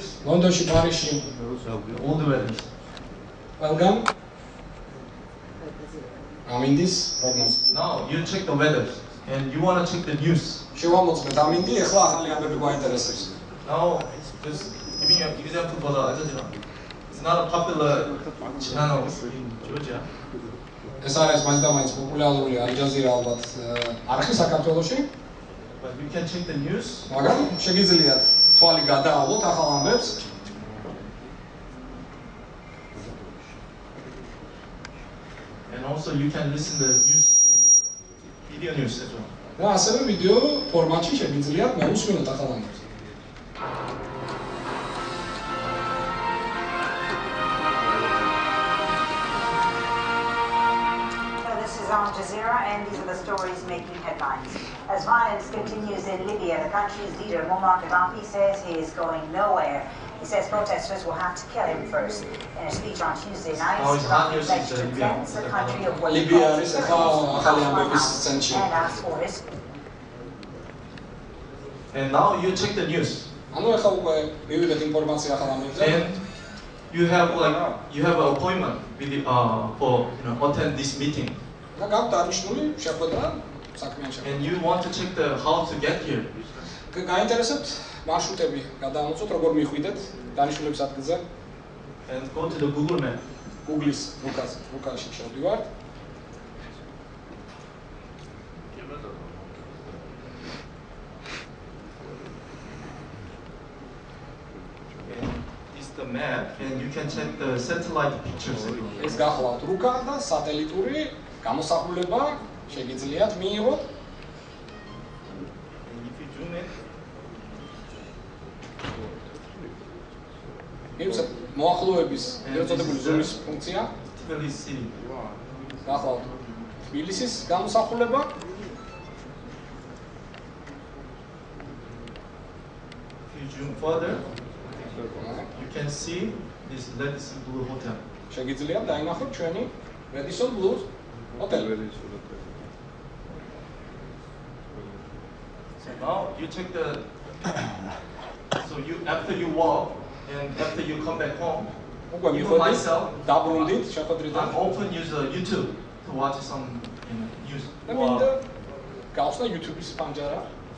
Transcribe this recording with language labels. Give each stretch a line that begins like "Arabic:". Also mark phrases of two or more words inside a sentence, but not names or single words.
Georgian: ლონდონში, პარიზში,
English: all the weathers.
Georgian: ყველგან ამინდის პროგნოზი.
English: Now you check the weather and you want to check the news.
Georgian: შევამოწმეთ ამინდი, ეხლა ახალი ამბები გვაინტერესებს.
English: Now just giving an example for the Al Jazeera. It's not a popular channel in Georgia.
Georgian: ეს არის მაინც პოპულარული ალ-ჯაზირა ალბათ არხი საქართველოში,
English: But you can check the news.
Georgian: მაგრამ შეგიძლიათ თვალი გადაავლოთ ახალ ამბებს.
English: And also you can listen the news, video news as well.
Georgian: და ასევე ვიდეო ფორმატში შეგიძლიათ მოусმინოთ ახალ ამბებს.
English: Al Jazeera, and these are the stories making headlines. As violence continues in Libya, the country's leader Muammar Gaddafi says he is going nowhere. He says protesters will have to kill him first. In a speech on Tuesday night, Gaddafi pledged to cleanse the country of what he calls and asked for his. And now you check the news.
Georgian: ანუ ახლა უკვე მივიღეთ ინფორმაცია ახალ ამბებზე.
English: And you have an appointment with for attend this meeting.
Georgian: და გაქვთ აღნიშნული შეხვედრა საქმიან შეხვედრა.
English: And you want to check the how to get here.
Georgian: გაინტერესებთ მარშრუტები გადაამოწოთ, როგორ მიხვიდეთ დანიშნულების ადგილზე.
English: And go to the Google Map.
Georgian: Google-ის რუკაში შევდივართ.
English: The map, and you can check the satellite pictures.
Georgian: ეს გახლავთ რუკა და სატელიტური გამოსახულება შეგიძლიათ მიიღოთ.
English: And if you zoom in,
Georgian: მივცეთ მოახლოების ერთადებული ზომის ფუნქცია. Tbilisi. გახლავთ თბილისის გამოსახულება.
English: If you zoom further, you can see this Radisson Blu Hotel.
Georgian: შეგიძლიათ დაინახოთ ჩვენი Radisson Blu ჰოტელი.
English: So now you check the. So you after you walk and after you come back home,
Georgian: უკვე
English: even
Georgian: მიხვდით,
English: myself,
Georgian: დაბრუნდით შეხვედრიდან.
English: I'm often use YouTube to watch some news.
Georgian: და მინდა გავხსნა YouTube-ის პანჯარა.